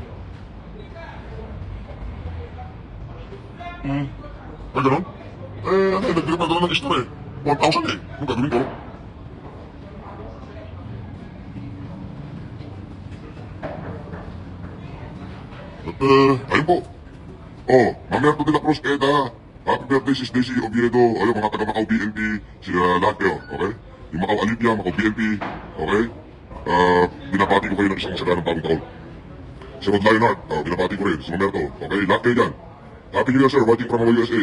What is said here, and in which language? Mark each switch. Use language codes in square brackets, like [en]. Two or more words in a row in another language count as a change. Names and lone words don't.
[tl] Ay, ganun? Nagbigat na doon ng extra 1,000 Anong gagawin ko? At, ayun po. Mamerto de la Cruz Eda. [en] Happy birthday, [tl] Sis Daisy Oviedo. Ayun, mga taga Macau BNP. Sila lahat kayo, okay? Yung Macau Alipia, Macau BNP, okay? Binabati ko kayo ng isang masaganang bagong taon. Si Rod Lionheart, binabati ko rin. Si Mamerto, okay? Lahat kayo dyan. [en] Happy New Year, sir. Watching from Hawaii, USA.